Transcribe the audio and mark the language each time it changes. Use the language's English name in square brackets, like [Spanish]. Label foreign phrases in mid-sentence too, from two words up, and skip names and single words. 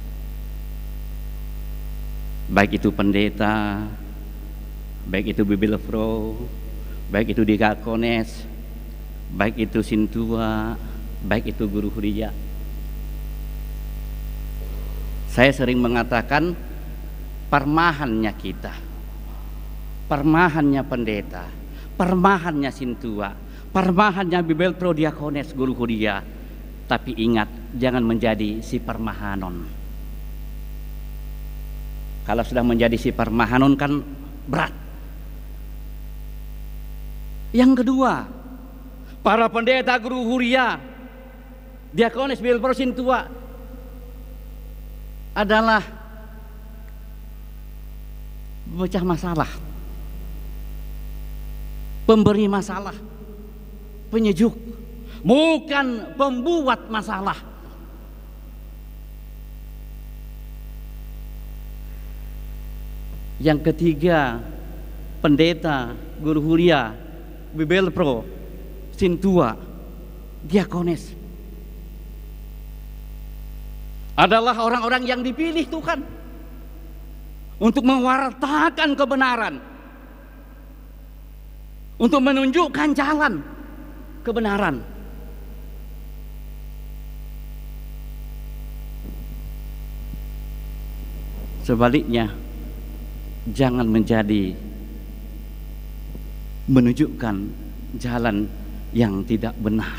[Indonesian] Baik itu pendeta, baik itu bibelfro, baik itu diakones, baik itu sintua, baik itu guru huria. Saya sering mengatakan permahannya kita, permahannya pendeta, permahannya sintua, permahannya bibelfro, diakones, guru huria. Tapi ingat, jangan menjadi si permahanon. Kalau sudah menjadi si permahanon kan berat. Yang kedua, para pendeta, guru huria, diakones, bibelfro, sintua adalah pemecah masalah, pemberi masalah, penyejuk, bukan pembuat masalah. Yang ketiga, pendeta, guru huria, bibelfro, sintua, diakones adalah orang-orang yang dipilih Tuhan untuk mewartakan kebenaran, untuk menunjukkan jalan kebenaran. Sebaliknya, jangan menunjukkan jalan yang tidak benar.